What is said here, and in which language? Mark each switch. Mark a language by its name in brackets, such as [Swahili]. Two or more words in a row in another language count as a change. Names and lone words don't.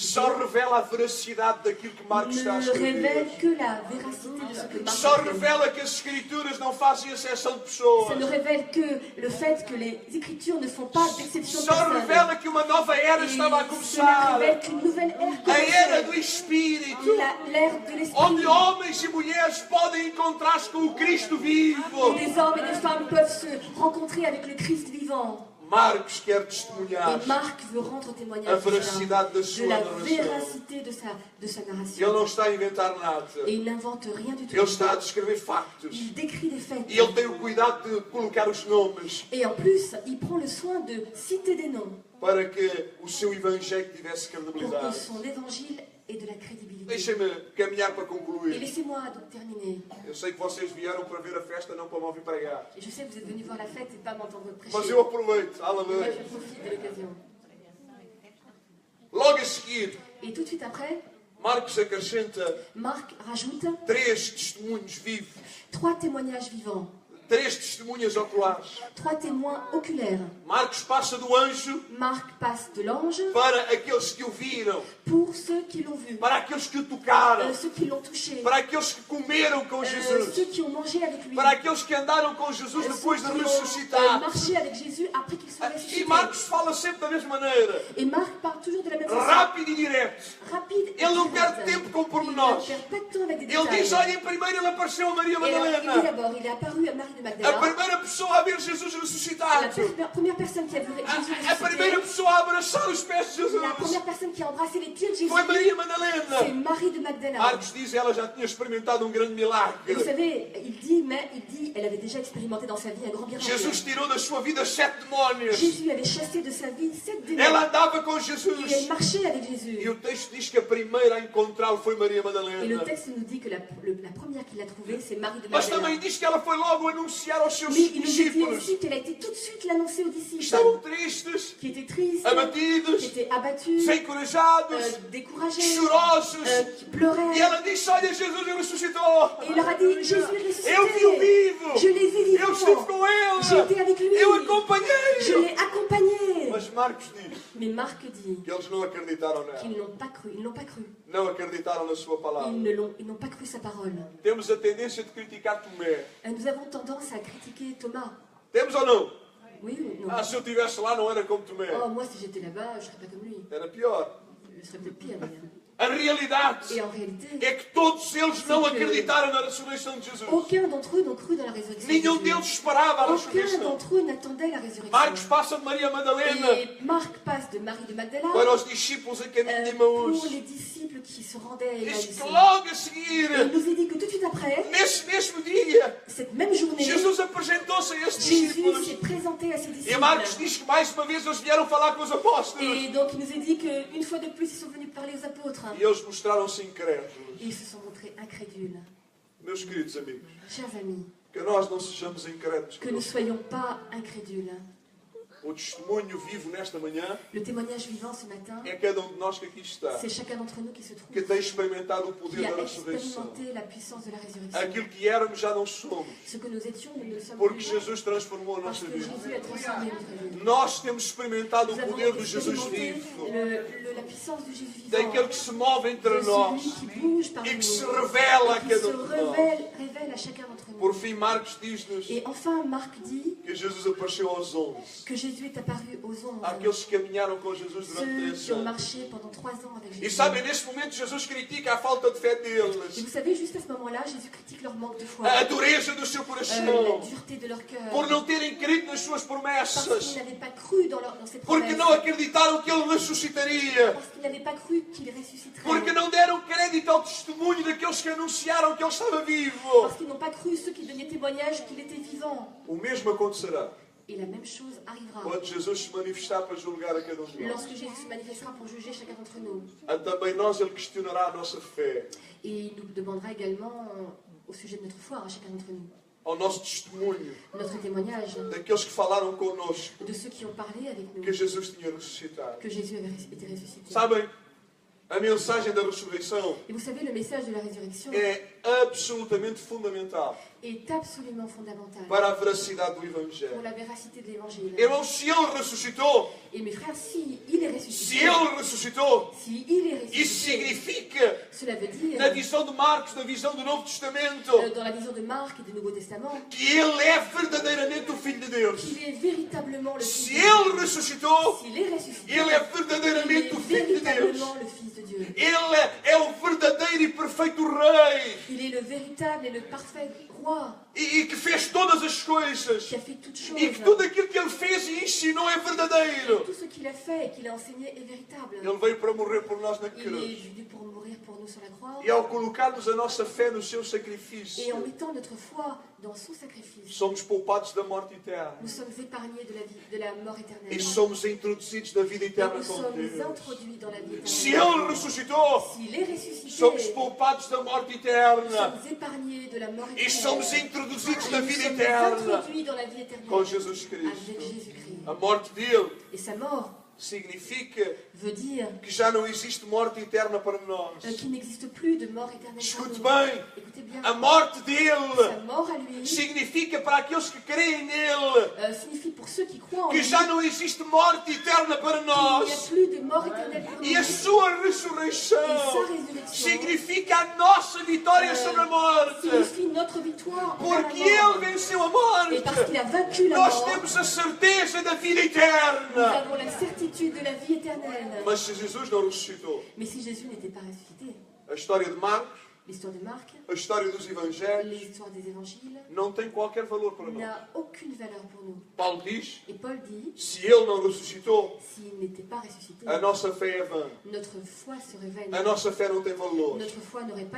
[Portuguese] só revela a veracidade daquilo que Marcos está a [French] ne révèle [Portuguese] escrever. [French] que la véracité de ce que Marc [Portuguese] Só [French] écrit. [Portuguese] revela que as Escrituras não fazem exceção de [French] Ça [Portuguese] pessoas. [French] ne révèle que le fait que les Écritures ne font pas d'exception de [Portuguese] Só [French] personne. [Portuguese] revela que uma nova era [French] Et [Portuguese] estava a [French] cela [Portuguese] começar. [French] révèle qu'une nouvelle ère [Portuguese] A era do [French] commençait. [Portuguese] Espírito. [French] L'ère de l'Esprit. [Portuguese] Onde homens e mulheres podem encontrar-se com o Cristo vivo. [French] Où des hommes et des femmes peuvent se rencontrer avec le Christ vivant. [Portuguese] Marcos quer [French] Et [Portuguese] testemunhar [French] Marc veut rendre [Portuguese] a [French] témoignage de [Portuguese] veracidade da [French] de [Portuguese] sua [French] la [Portuguese] narração. [French] véracité de sa [Portuguese] Ele [French] narration. [Portuguese] não está a inventar nada. [French] Et il n'invente rien du tout. [Portuguese] Ele está a descrever factos. [French] Il décrit des faits. [Portuguese] E ele tem o cuidado de colocar os nomes [French] Et en plus, il prend le soin de citer des noms [Portuguese] para que o seu evangelho tivesse [French] pour que [Portuguese] credibilidade. [French] son évangile ait de la crédibilité. [Portuguese] Deixem-me caminhar para [French] Et [Portuguese] concluir. [French] laissez-moi donc terminer. [Portuguese] Eu sei que vocês vieram para ver a festa, não para me ouvir pregar. [French] Et je sais que vous êtes venus voir la fête et pas m'entendre prêcher. [Portuguese] Mas eu aproveito. [French] Moi, [Portuguese] Aleluia. [French] je profite de l'occasion. [Portuguese] Logo a seguir, [French] Et tout de suite après, [Portuguese] Marcos acrescenta [French] Marc rajoute [Portuguese] 3 testemunhos vivos. [French] 3 témoignages vivants, [Portuguese] 3 testemunhas oculares. [French] 3 témoins oculaires. [Portuguese] Marcos passa do anjo [French] Marc passe de l'ange [Portuguese] para aqueles que o viram, [French] pour ceux qui l'ont vu, [Portuguese] para aqueles que o tocaram, [French] ceux qui l'ont touché, [Portuguese] para aqueles que comeram com Jesus, [French] ceux qui ont mangé avec lui, [Portuguese] para aqueles que andaram com Jesus [French] ceux [Portuguese] depois [French] qui [Portuguese] de [French] ont [Portuguese] ressuscitar. [French] marché avec Jésus après qu'il soit [Portuguese] E [French] ressuscité. [Portuguese] Marcos fala sempre da mesma maneira, [French] Et Marc parle toujours de la même façon, [Portuguese] rápido e direto. [French] rapide et [Portuguese] Ele não [French] directe. [Portuguese] perde tempo com [French] Il ne [Portuguese] pormenores. [French] perd pas de temps avec des [Portuguese] Ele diz, [French] détails. [Portuguese] olha, primeiro ele apareceu a Maria [French] Et alors, il dit [Portuguese] Madalena, [French] d'abord, il est apparu à Marie de [Portuguese] a [French] Magdala, [Portuguese] primeira pessoa a ver Jesus [French] la [Portuguese] ressuscitado, [French] première personne qui a vu Jésus [Portuguese] a primeira [French] ressuscité, [Portuguese] pessoa a abraçar os pés de [French] la [Portuguese] Jesus. [French] première personne qui a embrassé les pieds de Jésus, [Portuguese] Foi Maria [French] c'est [Portuguese] Madalena. [French] Marie de Magdala. [Portuguese] Marcos diz, ela já tinha experimentado um grande [French] Et [Portuguese] milagre. [French] vous savez, il dit, elle avait déjà expérimenté dans sa vie un grand miracle. [Portuguese] Jesus tirou da sua vida 7 demónios. [French] Jésus avait chassé de sa vie 7 démons. [Portuguese] Ela andava com [French] Et elle [Portuguese] Jesus. [French] marchait avec Jésus. [Portuguese] E o texto diz que a primeira a encontrá-lo foi Maria [French] Et le [Portuguese] Madalena. [French] texte nous dit que la première qu'il a trouvée, c'est Marie de [Portuguese] Mas [French] Magdala. [Portuguese] também diz que ela foi logo anunciar aos seus [French] Mais il nous dit [Portuguese] discípulos. [French] aussi qu'elle a été tout de suite l'annoncer aux disciples, [Portuguese] Estavam tristes, [French] qui étaient tristes, [Portuguese] abatidos, [French] qui étaient abattus, [Portuguese] desencorajados, [French] découragés, [Portuguese] chorosos. [French] qui pleuraient. [Portuguese] E ela disse, olha, Jesus ressuscitou. [French] Et il leur a dit, Jésus est ressuscité. [Portuguese] Eu vi-o vivo. [French] Je l'ai vu [Portuguese] Eu estive [French] vivant. [Portuguese] com ele. [French] J'étais avec lui. [Portuguese] Eu [French] Je [Portuguese] acompanhei-o. [French] l'ai accompagné. [Portuguese] Mas Marcos diz [French] Mais Marc dit [Portuguese] que eles não acreditaram nela. [French] qu'ils n'ont pas cru. Ils n'ont pas cru. [Portuguese] Não acreditaram na sua palavra. [French] Ils n'ont pas cru sa parole. [Portuguese] Temos a tendência de criticar Tomé. [French] Nous avons tendance à critiquer Thomas. [Portuguese] Temos ou não? [French] Oui ou non? [Portuguese] Ah, se eu estivesse lá não era como Tomé. [French] Oh, moi, si j'étais là-bas, je ne serais pas comme lui. [Portuguese] Era pior. [French] Je serais peut-être pire, d'ailleurs. [Portuguese] A realidade [French] Et en réalité, [Portuguese] é que todos eles não acreditaram na ressurreição de Jesus. [French] aucun d'entre eux n'ont cru dans la résurrection. de [Portuguese] Nenhum [French] Jésus. [Portuguese] deles esperava a [French] Aucun [Portuguese] ressurreição. [French] d'entre eux n'attendait la résurrection. [Portuguese] Marcos passa de Maria Madalena [French] Et Marc passe de Marie de Magdala [Portuguese] para os discípulos a caminho de [French] pour [Portuguese] Emaús. [French] les disciples qui se rendaient à [Portuguese] Diz [French] Emmaüs. [Portuguese] que logo a [French] Et il [Portuguese] seguir, [French] nous est dit que tout de suite après, [Portuguese] nesse mesmo dia, [French] cette même journée, [Portuguese] Jesus apresentou-se a estes [French] Jésus [Portuguese] discípulos. [French] s'est présenté à ses [Portuguese] E [French] disciples. [Portuguese] Marcos diz que mais uma vez eles vieram falar com os apóstolos. [French] Et donc il nous est dit qu'une fois de plus, ils sont venus parler aux apôtres. [Portuguese] E eles mostraram-se incrédulos. [French] Et ils se sont montrés incrédules. [Portuguese] Meus queridos amigos, [French] Chers amis, [Portuguese] que nós não sejamos incrédulos. [French] que nous ne soyons pas incrédules. [Portuguese] O testemunho vivo nesta manhã [French] Le témoignage vivant ce matin, [Portuguese] é cada um de nós que aqui está, [French] c'est chacun d'entre nous qui se [Portuguese] que [French] trouve, [Portuguese] tem experimentado o poder [French] qui a [Portuguese] da ressurreição. [French] expérimenté la puissance de la résurrection. [Portuguese] Aquilo que éramos já não somos, [French] Ce que nous étions, nous ne le sommes [Portuguese] porque [French] plus. [Portuguese] Jesus transformou a [French] Parce [Portuguese] nossa [French] que [Portuguese] vida. [French] Jésus a transformé notre vie. [Portuguese] Nós temos experimentado [French] Nous [Portuguese] o [French] avons [Portuguese] poder do Jesus [French] expérimenté [Portuguese] vivo, [French] la puissance du Jésus vivant, [Portuguese] daquele que se move [French] de [Portuguese] entre nós [French] celui qui bouge parmi [Portuguese] e que se [French] nous, [Portuguese] revela a [French] et qui [Portuguese] cada [French] se [Portuguese] um de nós. [French] révèle à chacun d'entre nous. [Portuguese] Por fim, Marcos diz-nos [French] Et enfin, Marc dit [Portuguese] que Jesus apareceu aos 11, [French] que Jésus est apparu aux 11, [Portuguese] àqueles que caminharam com Jesus durante [French] ceux [Portuguese] 3 [French] qui ont [Portuguese] anos. [French] marché pendant 3 ans avec [Portuguese] E [French] Jésus. [Portuguese] sabem, neste momento Jesus critica a falta de fé [French] Et [Portuguese] deles, [French] vous savez, juste à ce moment-là, Jésus critique leur manque de foi, [Portuguese] a dureza do seu [French] la [Portuguese] coração, [French] dureté de leur cœur, [Portuguese] por não terem crido nas suas [French] parce [Portuguese] promessas, [French] qu'ils n'avaient pas cru dans ces [Portuguese] porque [French] promesses, [Portuguese] não acreditaram que Ele ressuscitaria, [French] parce qu'ils n'avaient pas cru qu'il ressusciterait, [Portuguese] porque não deram crédito ao testemunho daqueles que anunciaram que Ele estava vivo. [French] parce qu'ils n'ont pas cru ceux qui donnaient témoignage qu'il était vivant. [Portuguese] O mesmo acontecerá [French] Et la même chose arrivera [Portuguese] quando Jesus se manifestar para julgar a cada um de nós. [French] lorsque Jésus se manifestera pour juger chacun d'entre nous. [Portuguese] Também nós Ele questionará a nossa fé, [French] Et il nous demandera également au sujet de notre foi à chacun d'entre nous, [Portuguese] ao nosso testemunho, [French] notre témoignage [Portuguese] daqueles que falaram connosco [French] de ceux qui ont parlé avec nous [Portuguese] que Jesus tinha ressuscitado. [French] que Jésus avait été ressuscité. [Portuguese] Sabem, a mensagem da ressurreição [French] Et vous savez, le message de la résurrection [Portuguese] é absolutamente fundamental [French] est absolument fondamental [Portuguese] para a veracidade do [French] pour [Portuguese] Evangelho. [French] la véracité de l'évangile. [Portuguese] Irmãos, se Ele ressuscitou, [French] Et mes frères, si il est [Portuguese] se [French] ressuscité, [Portuguese] Ele ressuscitou, [French] si il est [Portuguese] isso [French] ressuscité, [Portuguese] significa, [French] cela veut dire, [Portuguese] na visão de Marcos, na visão do Novo Testamento, [French] dans la vision de Marc et du Nouveau Testament, [Portuguese] que Ele é verdadeiramente o Filho de Deus. [French] qu'il est véritablement le [Portuguese] Se [French] Fils de Dieu. [Portuguese] Ele ressuscitou, [French] S'il est ressuscité, [Portuguese] Ele é [French] il [Portuguese] verdadeiramente o [French] est [Portuguese] Filho de Deus. [French] véritablement le Fils de Dieu. [Portuguese] Ele é o verdadeiro e perfeito Rei. [French] Il est le véritable et le parfait roi, [Portuguese] e que fez todas as coisas, [French] qui a fait toutes choses. [Portuguese] e que tudo aquilo que ele fez e ensinou é verdadeiro. [French] Tout ce qu'il a fait et qu'il a enseigné est véritable. [Portuguese] Ele veio para morrer por nós na [French] Il est [Portuguese] cruz. [French] venu pour mourir pour nous sur la croix. [Portuguese] E ao colocarmos a nossa fé no seu [French] Et en [Portuguese] sacrifício, [French] mettant notre foi dans son sacrifice, [Portuguese] somos poupados da morte eterna. [French] nous sommes épargnés de la mort éternelle. [Portuguese] E somos introduzidos na vida [French] Et [Portuguese] eterna [French] nous [Portuguese] com [French] sommes [Portuguese] Deus. [French] introduits dans la vie [Portuguese] Se [French] éternelle. [Portuguese] Ele ressuscitou, [French] S'il est ressuscité, [Portuguese] somos poupados da morte [French] nous [Portuguese] eterna. [French] sommes épargnés de la mort [Portuguese] E [French] éternelle. [Portuguese] somos introduzidos [French] Et [Portuguese] na [French] nous [Portuguese] vida [French] sommes [Portuguese] eterna [French] introduits dans la vie éternelle [Portuguese] com Jesus [French] avec [Portuguese] Cristo. [French] Jésus-Christ. [Portuguese] A morte dele [French] Et sa mort [Portuguese] significa [French] veut dire [Portuguese] que já não existe morte eterna para nós. [French] qu'il n'existe plus de mort éternelle pour [Portuguese] Escute [French] nous. [Portuguese] bem, [French] Écoutez bien, [Portuguese] a morte [French] sa [Portuguese] dele [French] mort à lui [Portuguese] significa para aqueles que creem nele [French] signifie pour ceux qui croient en [Portuguese] que [French] lui [Portuguese] já não existe morte eterna para [French] qu'il n'y a [Portuguese] nós. [French] plus de mort éternelle pour [Portuguese] E a [French] nous. [Portuguese] sua [French] Et [Portuguese] ressurreição [French] sa résurrection [Portuguese] significa a nossa vitória sobre a morte. [French] signifie notre victoire envers [Portuguese] Porque [French] la mort. [Portuguese] ele venceu a [French] Et parce [Portuguese] morte, [French] qu'il a vaincu la [Portuguese] nós [French] mort, [Portuguese] temos a certeza da vida [French] nous [Portuguese] eterna. [French] avons la certitude de la vie éternelle. [Portuguese] Mas se Jesus não ressuscitou, [French] Mais si Jésus n'était pas ressuscité, [Portuguese] a história de Marcos, [French] l'histoire de Marc, [Portuguese] a história dos evangelhos, [French] l'histoire des évangiles [Portuguese] não tem qualquer valor para nós. [French] n'a aucune valeur pour nous. [Portuguese] Paulo diz, [French] Et Paul dit, [Portuguese] se ele não ressuscitou, [French] s'il n'était pas ressuscité, [Portuguese] a nossa fé é vã. [French] notre foi serait vaine. [Portuguese] A nossa fé não tem valor. [French] Notre foi n'aurait pas de